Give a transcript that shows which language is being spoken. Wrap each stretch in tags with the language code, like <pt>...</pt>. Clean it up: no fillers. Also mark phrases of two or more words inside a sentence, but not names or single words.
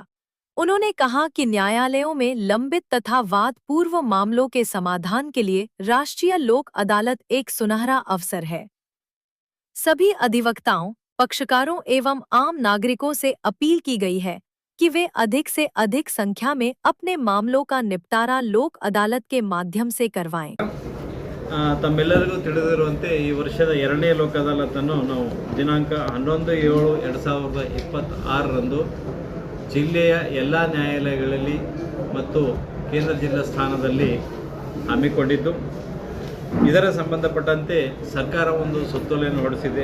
<hi>उन्होंने कहा कि न्यायालयों में लंबित तथा वाद पूर्व मामलों के समाधान के लिए राष्ट्रीय लोक अदालत एक सुनहरा अवसर है। सभी अधिवक्ताओं, पक्षकारों एवं आम नागरिकों से अपील की गई है कि वे अधिक से अधिक संख्या में अपने मामलों का निपटारा लोक अदालत के माध्यम से करवाएं।</hi> <kn>ತಮ್ಮೆಲ್ಲರಿಗೂ ತಿಳಿದಿರುವಂತೆ ಈ ವರ್ಷದ ಎರಡನೇ ಲೋಕ ಅದಾಲತನ್ನು ನಾವು ದಿನಾಂಕ 11/7/2026ರಂದು ಜಿಲ್ಲೆಯ ಎಲ್ಲ ನ್ಯಾಯಾಲಯಗಳಲ್ಲಿ ಮತ್ತು ಕೇಂದ್ರ ಜಿಲ್ಲಾ ಸ್ಥಾನದಲ್ಲಿ ಹಮ್ಮಿಕೊಂಡಿದ್ದು, ಇದರ ಸಂಬಂಧಪಟ್ಟಂತೆ ಸರ್ಕಾರ ಒಂದು ಸುತ್ತೋಲೆಯನ್ನು ಹೊರಡಿಸಿದೆ.</kn>